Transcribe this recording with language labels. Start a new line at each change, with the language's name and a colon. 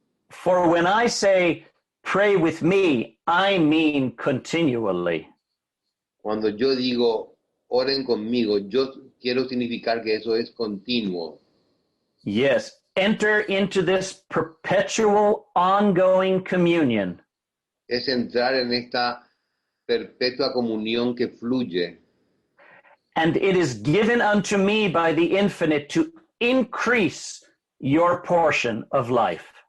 English: For when I say pray with me, I mean continually.
Spanish: Cuando yo digo oren conmigo, yo quiero significar que eso es continuo.
English: Yes, enter into this perpetual, ongoing communion.
Spanish: Es entrar en esta perpetua comunión que fluye.
English: And it is given unto me by the infinite to increase your portion of life.